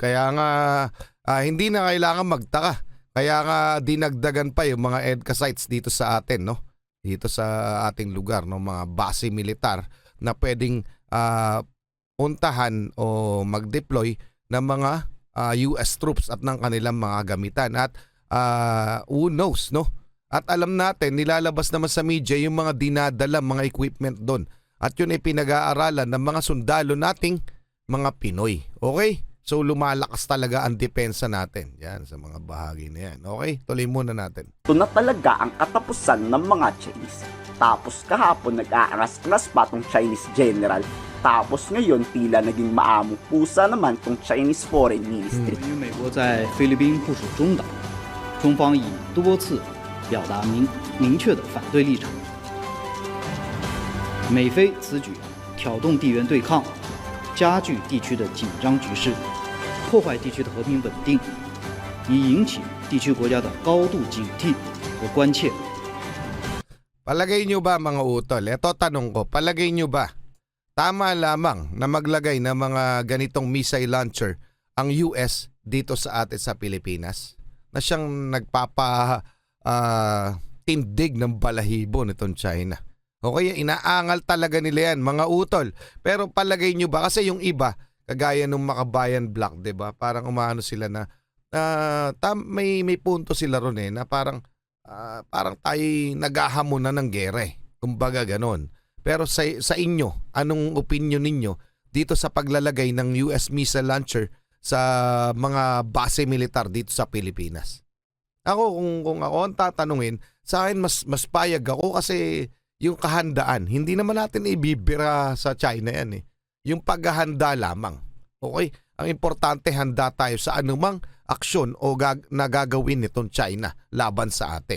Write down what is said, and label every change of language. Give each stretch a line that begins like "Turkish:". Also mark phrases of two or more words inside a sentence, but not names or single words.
Filipino: Kaya nga hindi na kailangan magtaka. Kaya nga dinagdagan pa yung mga EDCA sites dito sa atin, dito sa ating lugar, mga base militar na pwedeng puntahan o mag-deploy ng mga US troops at ng kanilang mga gamitan.
English: At who knows,
Filipino: At alam natin, nilalabas naman sa media yung mga dinadala, mga equipment doon. At yun ay pinag-aaralan ng mga sundalo nating mga Pinoy. Okay? So lumalakas talaga ang depensa natin. Yan, sa mga bahagi na yan. Okay? Tuloy muna natin. Ito na talaga ang katapusan ng mga Chinese. Tapos kahapon nag-aangas-angas pa tong Chinese general. Tapos ngayon tila naging maamong pusa naman tong Chinese Foreign Ministry.
Chinese: 由于美国在菲律宾部署中岛，中方已多次表达明确的反对立场。美菲此举挑动地缘对抗，加剧地区的紧张局势，破坏地区的和平稳定， 已引起地区国家的高度警惕和关切。
Filipino: Palagay nyo ba mga utol? Ito tanong ko, palagay nyo ba tama lamang na maglagay ng mga ganitong
English: missile launcher
Filipino: ang US dito sa atin sa Pilipinas? Na siyang tindig ng balahibo nitong China. O kaya inaangal talaga nila yan, mga utol. Pero palagay nyo ba, kasi yung iba, kagaya ng Makabayan Black, 'di ba? Parang umaano sila na may punto sila ron na parang tayo naghahamon na ng gera eh. Kumbaga ganon. Pero sa inyo, anong opinion ninyo dito sa paglalagay ng US
English: missile launcher
Filipino: sa mga base militar dito sa Pilipinas? Ako, kung ako ang tatanungin, sa akin mas payag ako kasi yung kahandaan, hindi naman natin ibibira sa China yan eh. Yung paghahanda lamang. Okay? Ang importante, handa tayo sa anumang aksyon o nagagawin nitong China laban sa atin.